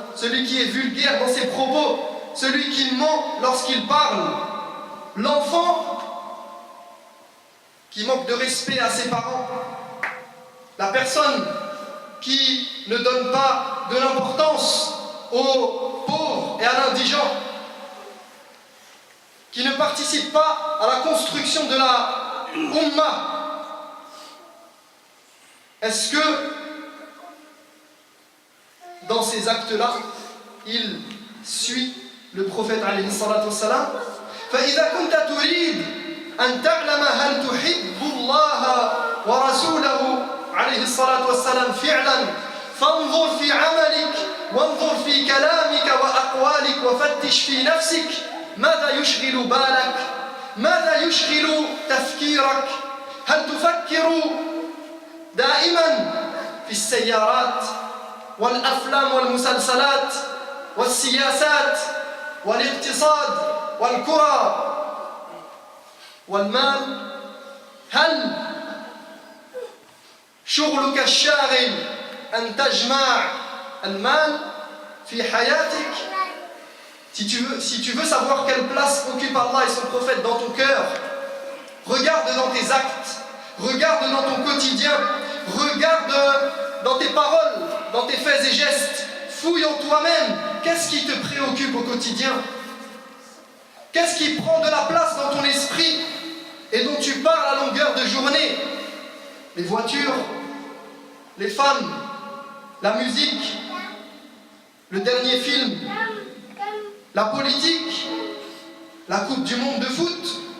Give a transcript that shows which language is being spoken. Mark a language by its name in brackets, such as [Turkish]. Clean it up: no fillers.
[French] Celui qui est vulgaire dans ses propos, celui qui ment lorsqu'il parle, l'enfant qui manque de respect à ses parents, la personne qui ne donne pas de l'importance aux pauvres et à l'indigent, qui ne participe pas à la construction de la Ummah. Est-ce que dans ces actes-là, il suit le prophète alayhi salatu wassalam? [Arabic] فإذا كنت تريد أن تعلم هل تحب الله ورسوله عليه الصلاة والسلام فعلا فانظر في عملك وانظر في كلامك وأقوالك وفتش في نفسك ماذا يشغل بالك؟ ماذا يشغل تفكيرك؟ هل تفكر دائما في السيارات والأفلام والمسلسلات والسياسات والاقتصاد والكرة والمال؟ هل شغلك الشاغل أن تجمع المال في حياتك؟ [French] Si tu veux savoir quelle place occupe Allah et son prophète dans ton cœur, regarde dans tes actes, regarde dans ton quotidien, regarde dans tes paroles, dans tes faits et gestes, fouille en toi-même. Qu'est-ce qui te préoccupe au quotidien? Qu'est-ce qui prend de la place dans ton esprit et dont tu parles à longueur de journée? Les voitures, les femmes, la musique, le dernier film, la politique, la Coupe du monde de foot.